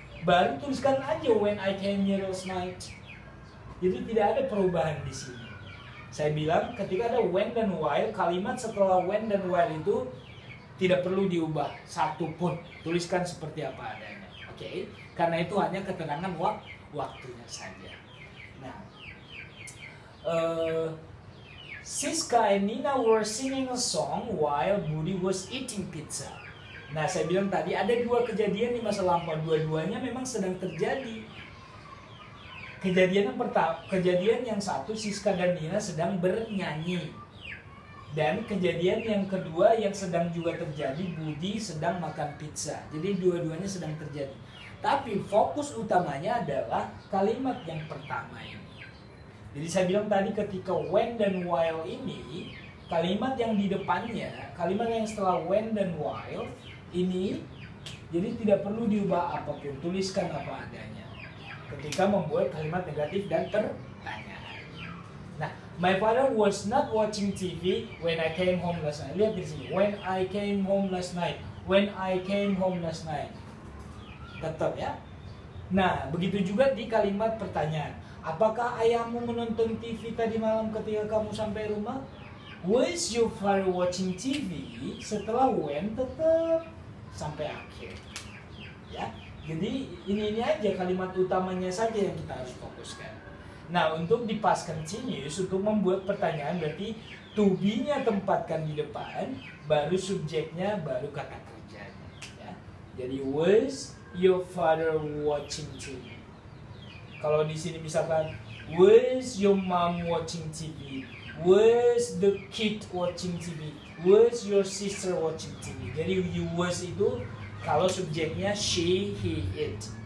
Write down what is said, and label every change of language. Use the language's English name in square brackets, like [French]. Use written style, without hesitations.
[Indonesian] Baru tuliskan aja [English] when I came here last night. [Indonesian] Jadi tidak ada perubahan di sini. Saya bilang ketika ada when dan while, kalimat setelah when dan while itu tidak perlu diubah satu pun, tuliskan seperti apa adanya, oke? Karena itu hanya keterangan waktunya saja. [English] Nah, Siska and Nina were singing a song while Budi was eating pizza. [Indonesian] Nah, saya bilang tadi ada dua kejadian di masa lampau, dua-duanya memang sedang terjadi. Kejadian yang pertama, kejadian yang satu, Siska dan Nina sedang bernyanyi. Dan kejadian yang kedua yang sedang juga terjadi, Budi sedang makan pizza. Jadi dua-duanya sedang terjadi. Tapi fokus utamanya adalah kalimat yang pertama ini. Jadi saya bilang tadi ketika when dan while ini, kalimat yang di depannya, kalimat yang setelah when dan while ini, jadi tidak perlu diubah apapun, tuliskan apa adanya. Ketika membuat kalimat negatif dan pertanyaan. [English] Nah, my father was not watching TV when I came home last night. [Indonesian] Lihat di sini. [English] When I came home last night. When I came home last night. [Indonesian] Tetap ya. Nah, begitu juga di kalimat pertanyaan. Apakah ayahmu menonton TV tadi malam ketika kamu sampai rumah? [English] Was your father watching TV? [Indonesian] Setelah when tetap sampai akhir. Ya. Jadi ini aja kalimat utamanya saja yang kita harus fokuskan. Nah, untuk di past continuous, untuk membuat pertanyaan berarti to be-nya tempatkan di depan, baru subjeknya, baru kata kerjanya. Ya. [English] Jadi was your father watching TV? [Indonesian] Kalau di sini misalkan [English] was your mom watching TV? Was the kid watching TV? Was your sister watching TV? [Indonesian] Jadi you was itu kalau subjeknya she, he, it.